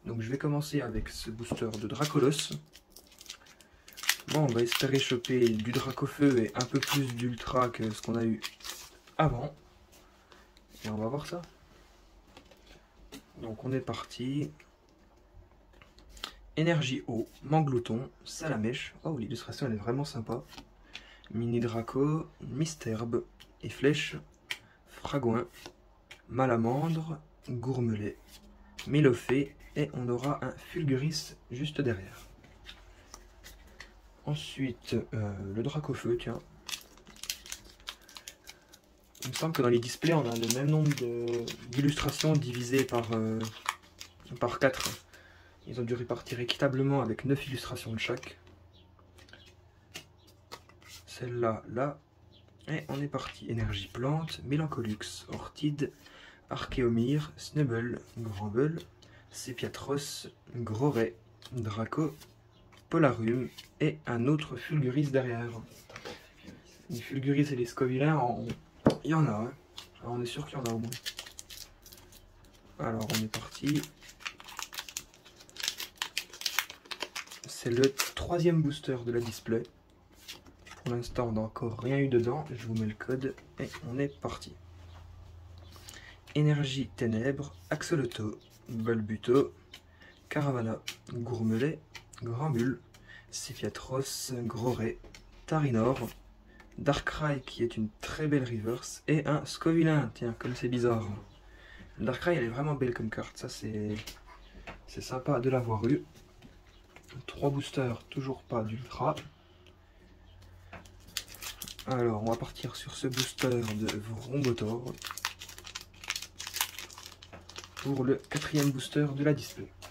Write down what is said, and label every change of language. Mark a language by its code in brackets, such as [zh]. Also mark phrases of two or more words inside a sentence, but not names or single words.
[fr] Donc je vais commencer avec ce booster de Dracolos. Bon, on va espérer choper du Dracofeu et un peu plus d'Ultra que ce qu'on a eu avant. Et on va voir ça. Donc on est parti. Énergie eau, Manglouton, Salamèche. Oh, l'illustration elle est vraiment sympa. Mini Draco, Misterbe et Flèche, Fragouin, Malamandre, Gourmelet, Mélofée et on aura un Fulguris juste derrière. Ensuite, le Dracofeu, tiens. Il me semble que dans les displays, on a le même nombre d'illustrations divisées par 4. Ils ont dû répartir équitablement avec 9 illustrations de chaque. Celle-là, là. Et on est parti. Énergie plante, Mélancolux, Orchide, Archéomyre, Snubble, Grandbull, Sépiatros, Groret, Draco, Polarum et un autre Fulguris derrière. Les Fulguris et les Scovilains, il y en a. Hein. Alors on est sûr qu'il y en a au moins. Alors on est parti. C'est le 3e booster de la display. Pour l'instant, on n'a encore rien eu dedans. Je vous mets le code et on est parti. Énergie Ténèbres, Axoloto, Balbuto, Caravana, Gourmelet, Grandbull, Sephiatros, Groret, Tarinor, Darkrai qui est une très belle reverse et un Scovilain. Tiens, comme c'est bizarre. Darkrai, elle est vraiment belle comme carte. Ça, c'est sympa de l'avoir eu. 3 boosters, toujours pas d'ultra. Alors, on va partir sur ce booster de Vrombotor pour le 4e booster de la display.